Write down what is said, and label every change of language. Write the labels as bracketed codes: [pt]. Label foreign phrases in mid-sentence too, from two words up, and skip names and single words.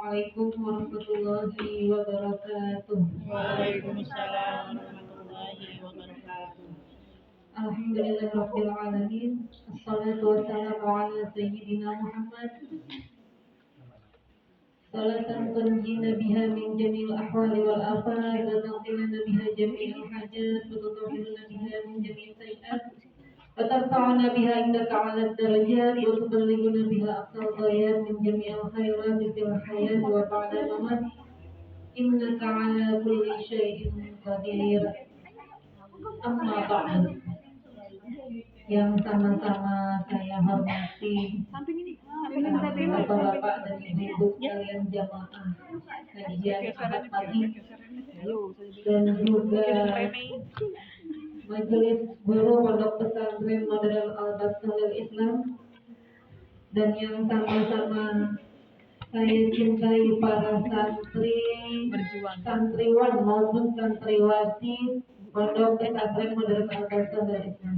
[ar] السلام عليكم ورحمة الله وبركاته. وعليكم السلام ورحمة الله وبركاته. الحمد لله رب العالمين. الصلاة والسلام على سيدنا محمد. صلاة تنجينا بها من جميع الأهوال والآفات وتقضي لنا بها جميع الحاجات وتطهرنا بها من جميع السيئات وترفعنا بها عندك أعلى الدرجات وتبلغنا بها أقصى الغايات من جميع الخيرات في الحياة وبعد الممات إنك على كل شيء قدير. أما بعد. [id] Yang sama-sama saya hormati bapak-bapak dan ibu sekalian jamaah kajian Ahad pagi dan juga majelis guru pondok pesantren Modern Al-Basalil Islam, dan yang sama-sama saya cintai para santriwan maupun santriwati pondok pesantren Modern Al-Basalil Islam.